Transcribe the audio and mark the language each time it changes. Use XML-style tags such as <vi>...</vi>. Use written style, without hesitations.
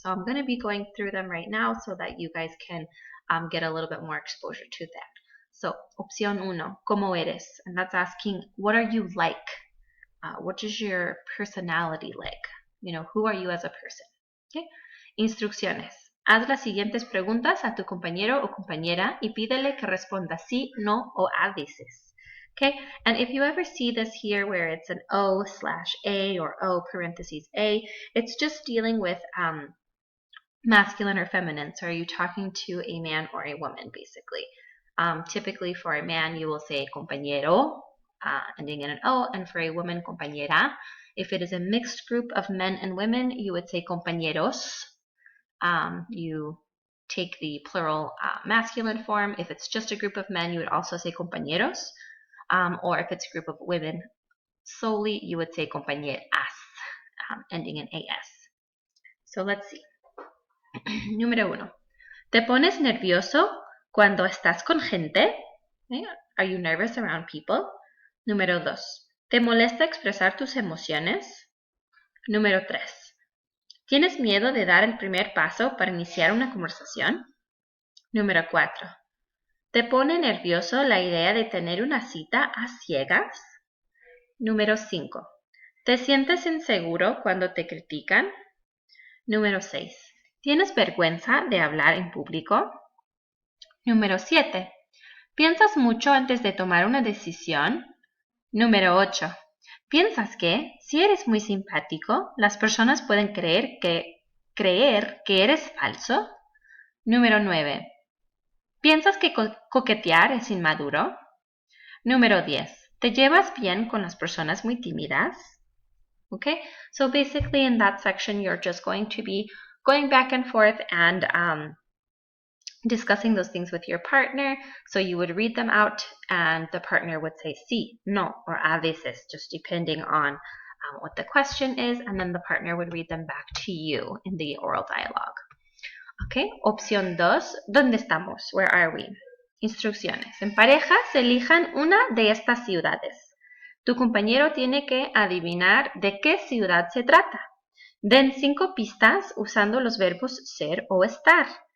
<en>So I'm going to be going through them right now so that you guys can get a little bit more exposure to that. So, opción 1,</en> <es>¿cómo eres?</es> <en>And that's asking, what are you like? What is your personality like? You know, who are you as a person? Okay. Instrucciones.</en> <es>Haz las siguientes preguntas a tu compañero o compañera y pídele que responda sí, no o a veces.</es> <en>Okay, and if you ever see this here where it's an O/A or O parentheses A, it's just dealing with masculine or feminine. So are you talking to a man or a woman, basically? Typically for a man, you will say compañero, ending in an O, and for a woman, compañera. If it is a mixed group of men and women, you would say compañeros. You take the plural masculine form. If it's just a group of men, you would also say compañeros. Or if it's a group of women solely, you would say compañeras, ending in AS. So let's see. Número 1.</en> <es>¿Te pones nervioso cuando estás con gente?</es> <en>Okay. Are you nervous around people?</en> <es>Número 2. ¿Te molesta expresar tus emociones? Número 3. ¿Tienes miedo de dar el primer paso para iniciar una conversación? Número 4. ¿Te pone nervioso la idea de tener una cita a ciegas? Número 5. ¿Te sientes inseguro cuando te critican? Número 6. ¿Tienes vergüenza de hablar en público? Número 7. ¿Piensas mucho antes de tomar una decisión? Número 8. ¿Piensas que, si eres muy simpático, las personas pueden creer que eres falso? Número 9. ¿Piensas que coquetear es inmaduro? Número 10. ¿Te llevas bien con las personas muy tímidas?</es> <en>Okay, so basically in that section, you're just going to be going back and forth and discussing those things with your partner. So you would read them out and the partner would say sí, no, or a veces, just depending on what the question is, and then the partner would read them back to you in the oral dialogue. Okay, opción 2,</en> <es>¿dónde estamos?</es> <en>Where are we? Instrucciones.</en> <es>En parejas, elijan una de estas ciudades. Tu compañero tiene que adivinar de qué ciudad se trata. Den 5 pistas usando los verbos ser o estar.</es>